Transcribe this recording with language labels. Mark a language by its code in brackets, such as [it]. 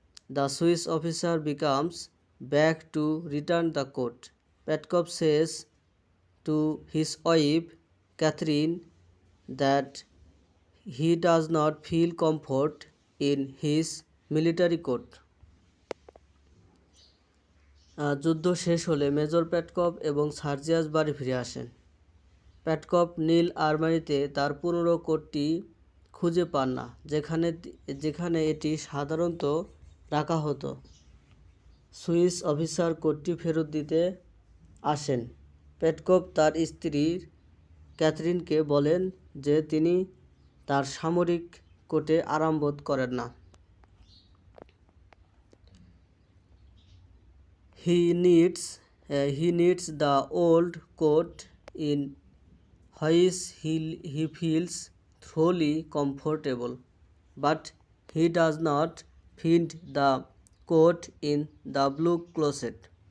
[en] The Swiss officer comes back to return the coat. Petkov says to his wife Catherine that he does not feel comfort in his military coat. [bn] যুদ্ধ শেষ হলে major পেটকভ এবং সার্জিয়াস বাড়ি ফিরে আসেন। পেটকভ নীল আলমারিতে তার পুরনো কোটটি খুঁজে পান না, যেখানে এটি সাধারণত রাখা হতো। সুইস অফিসার কোটটি ফেরত দিতে আসেন। পেটকভ তার স্ত্রী ক্যাথরিনকে বলেন যে তিনি তার সামরিক কোটে আরাম বোধ করেন না। [en] He needs the old coat in which he feels thoroughly comfortable, but he does not find the coat in the blue closet.